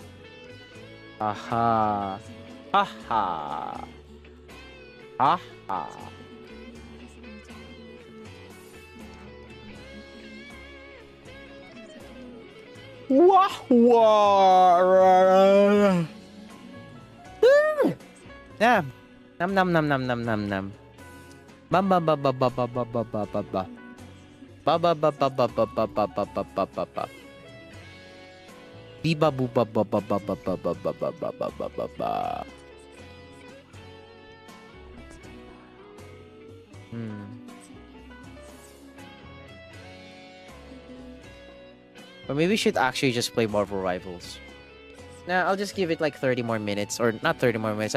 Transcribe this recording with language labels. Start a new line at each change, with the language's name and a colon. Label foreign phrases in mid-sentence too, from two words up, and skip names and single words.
English: Haha. Haha. Wah wah. Yeah. Nam. Ba ba ba ba ba ba ba ba ba ba ba. Ba ba ba ba ba ba ba ba ba ba ba ba ba. Biba boo ba ba ba ba ba ba ba ba ba ba ba ba ba ba. Or maybe we should actually just play Marvel Rivals. Nah, I'll just give it like 30 more minutes. Or not 30 more minutes.